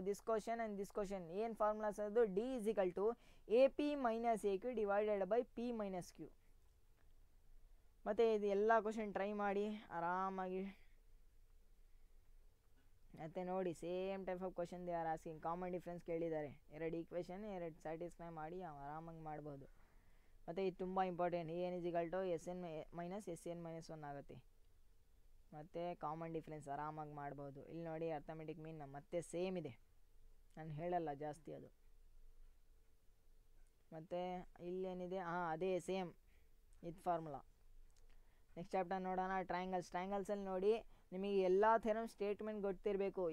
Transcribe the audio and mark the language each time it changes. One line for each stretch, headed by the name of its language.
English: this question and this question
Kannada: ಏನು formulas ಅದು
English: D = AP - AQ / P - Q.
Kannada: ಮತ್ತು ಇದು ಎಲ್ಲ ಕ್ವಶನ್ ಟ್ರೈ ಮಾಡಿ ಆರಾಮಾಗಿ. ಮತ್ತು ನೋಡಿ
English: Same type of question they are asking.
Kannada: Common difference ಕೇಳಿದ್ದಾರೆ. 2 ಈಕ್ವೇಷನ್ 2 ಸ್ಯಾಟಿಸ್ಫೈ ಮಾಡಿ ಆರಾಮಾಗಿ ಮಾಡ್ಬೋದು. ಮತ್ತು ಇದು ತುಂಬ ಇಂಪಾರ್ಟೆಂಟ್. AN = SN - SN - 1 ಆಗುತ್ತೆ. ಮತ್ತು ಕಾಮನ್ ಡಿಫ್ರೆನ್ಸ್ ಆರಾಮಾಗಿ ಮಾಡ್ಬೋದು. ಇಲ್ಲಿ ನೋಡಿ ಅರ್ಥಮೆಟಿಕ್ ಮೀನ್ ಮತ್ತೆ ಸೇಮ್ ಇದೆ, ನಾನು ಹೇಳಲ್ಲ ಜಾಸ್ತಿ ಅದು. ಮತ್ತು ಇಲ್ಲೇನಿದೆ ಅದೇ ಸೇಮ್ ಇದು ಫಾರ್ಮುಲಾ. ನೆಕ್ಸ್ಟ್ ಚಾಪ್ಟರ್ ನೋಡೋಣ. ಟ್ರಯಾಂಗಲ್ಸಲ್ಲಿ ನೋಡಿ ನಿಮಗೆ ಎಲ್ಲ ಥರ ಸ್ಟೇಟ್ಮೆಂಟ್ ಗೊತ್ತಿರಬೇಕು.